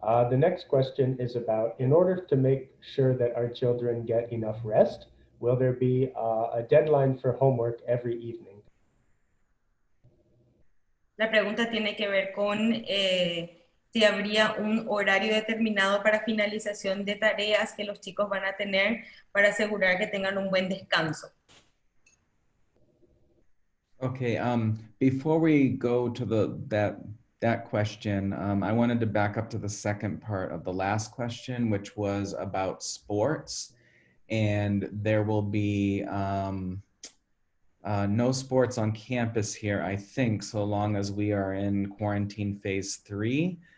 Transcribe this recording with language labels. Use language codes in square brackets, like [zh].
[en] The next question is about, in order to make sure that our children get enough rest, will there be a deadline for homework every evening? [es] La pregunta tiene que ver con si habría un horario determinado para finalización de tareas que los chicos van a tener para asegurar que tengan un buen descanso. [en] Okay, before we go to that question, I wanted to back up to the second part of the last question, which was about sports. And there will be no sports on campus here, I think, so long as we are in quarantine phase 3.